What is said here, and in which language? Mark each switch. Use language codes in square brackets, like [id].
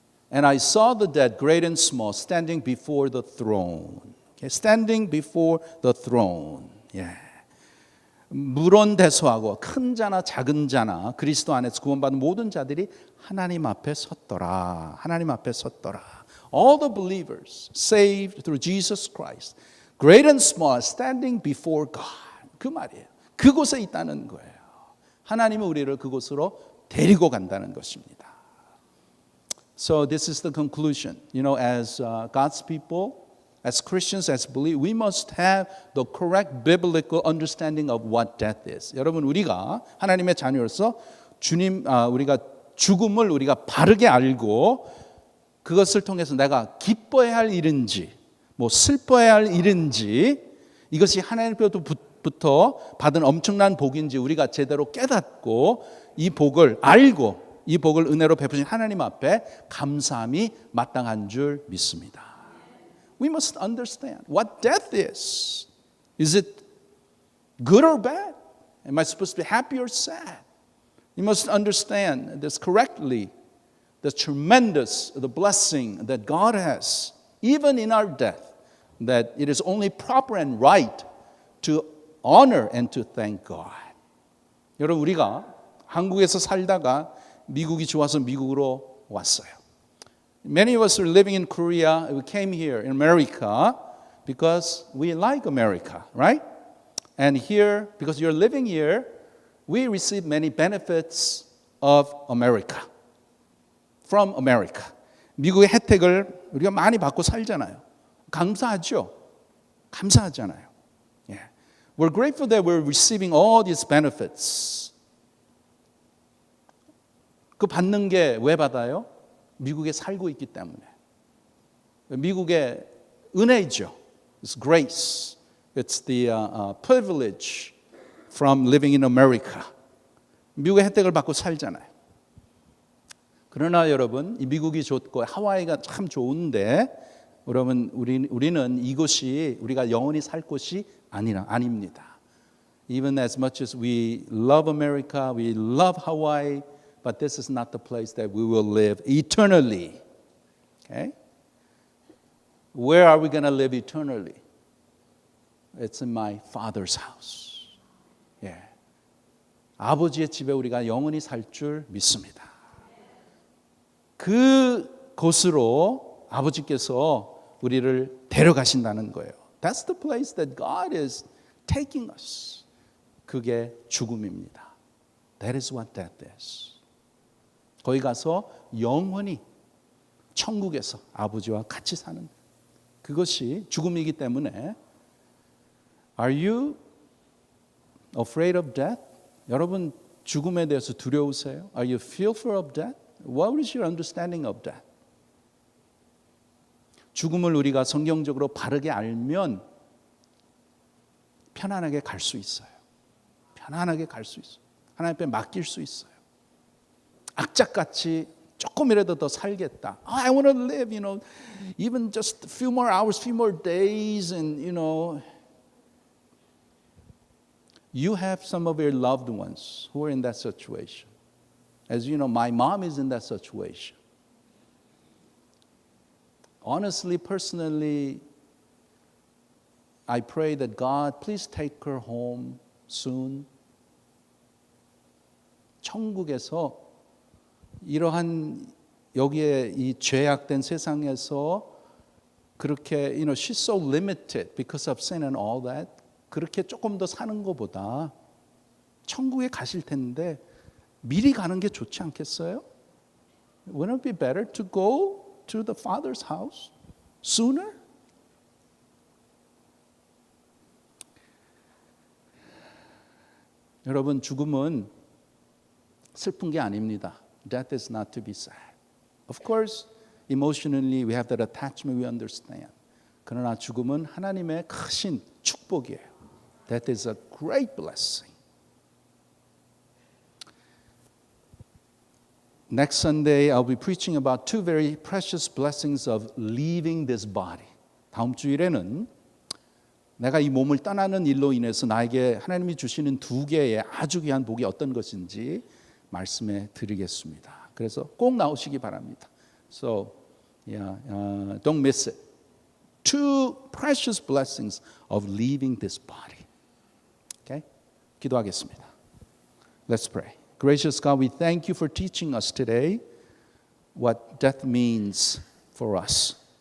[en] And I saw the dead, great and small, standing before the throne. Okay, standing before the throne. Yeah. [ko] 물론대수하고 큰 자나 작은 자나 그리스도 안에서 구원받은 모든 자들이 하나님 앞에 섰더라. 하나님 앞에 섰더라. [en] All the believers saved through Jesus Christ, great and small, standing before God. [ko] 그 말이에요. 그곳에 있다는 거예요. 하나님은 우리를 그곳으로 데리고 간다는 것입니다. [en] So this is the conclusion. You know, as God's people, as Christians, as believers, we must have the correct biblical understanding of what death is. [ko] 여러분, 우리가 하나님의 자녀로서 우리가 죽음을 우리가 바르게 알고 그것을 통해서 내가 기뻐해야 할 일인지, 뭐 슬퍼해야 할 일인지, 이것이 하나님께로부터 받은 엄청난 복인지 우리가 제대로 깨닫고 이 복을 알고 이 복을 은혜로 베푸신 하나님 앞에 감사함이 마땅한 줄 믿습니다. [en] We must understand what death is. Is it good or bad? Am I supposed to be happy or sad? You must understand this correctly. The tremendous, the blessing that God has, even in our death, that it is only proper and right to honor and to thank God. [ko] 여러분, 우리가 한국에서 살다가 미국이 좋아서 미국으로 왔어요. [en] Many of us are living in Korea. We came here in America because we like America, right? And here, because you're living here, we receive many benefits of America. From America. [ko] 미국의 혜택을 우리가 많이 받고 살잖아요. 감사하죠? 감사하잖아요. Yeah. [en] We're grateful that we're receiving all these benefits. [ko] 그 받는 게 왜 받아요? 미국에 살고 있기 때문에. 미국의 은혜죠. [en] It's grace. It's the privilege from living in America. [ko] 미국의 혜택을 받고 살잖아요. 그러나 여러분, 이 미국이 좋고 하와이가 참 좋은데, 여러분, 우리는 이곳이 우리가 영원히 살 곳이 아닙니다. [en] Even as much as we love America, we love Hawaii, but this is not the place that we will live eternally. Okay? Where are we going to live eternally? It's in my Father's house. Yeah. [ko] 아버지의 집에 우리가 영원히 살 줄 믿습니다. 그 곳으로 아버지께서 우리를 데려가신다는 거예요. [en] That's the place that God is taking us. [ko] 그게 죽음입니다. [en] That is what death is. [ko] 거기 가서 영원히 천국에서 아버지와 같이 사는 그것이 죽음이기 때문에 [en] Are you afraid of death? [ko] 여러분 죽음에 대해서 두려우세요? [en] Are you fearful of death? What is your understanding of that? [ko] 죽음을 우리가 성경적으로 바르게 알면 편안하게 갈 수 있어요. 편안하게 갈 수 있어요. 하나님 앞에 맡길 수 있어요. 악착같이 조금이라도 더 살겠다. [en] Oh, I want to live, even just a few more hours, few more days, and you have some of your loved ones who are in that situation. As you know, my mom is in that situation. Honestly, personally, I pray that God, please take her home soon. [ko] 천국에서 이러한 여기에 이 죄악된 세상에서 [en] 그렇게 she's so limited because of sin and all that. [ko] 그렇게 조금 더 사는 것보다 천국에 가실 텐데 미리 가는 게 좋지 않겠어요? [en] Wouldn't it be better to go to the Father's house sooner? [ko] 여러분, 죽음은 슬픈 게 아닙니다. [en] Death is not to be sad. Of course, emotionally we have that attachment, we understand. [ko] 그러나 죽음은 하나님의 크신 축복이에요. [en] That is a great blessing. Next Sunday, I'll be preaching about two very precious blessings of leaving this body. [ko] 다음 주일에는 내가 이 몸을 떠나는 일로 인해서 나에게 하나님이 주시는 두 개의 아주 귀한 복이 어떤 것인지 말씀해 드리겠습니다. 그래서 꼭 나오시기 바랍니다. [en] So, don't miss it. Two precious blessings of leaving this body. Okay? [ko] 기도하겠습니다. [en] Let's pray. Gracious God, we thank you for teaching us today what death means for us.